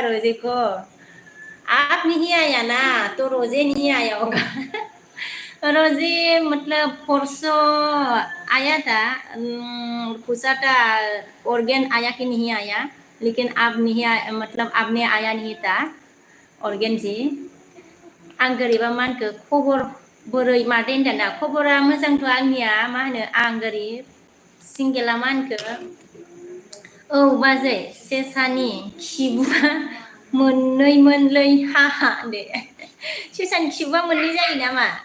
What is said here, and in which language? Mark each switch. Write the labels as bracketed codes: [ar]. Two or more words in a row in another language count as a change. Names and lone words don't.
[hi] रोजे को आप नहीं आया ना तो रोजे नहीं आया होगा रोजे मतलब परसों आया था पूछा था ऑर्गेन आया कि नहीं आया लेकिन आप नहीं आया मतलब आपने आया नहीं था ऑर्गेन जी [brx] आं गोरिबा मानखो खबर बोरै मादै होनदाना खबरा मोजांथ' आंनिया मा होनो आं गोरिब सिंगेला मानखो औ बाजै सेसानि खिबुआ मोननैमोनलै हाहा दे सेसानि खिबुआ मोननै जायो नामा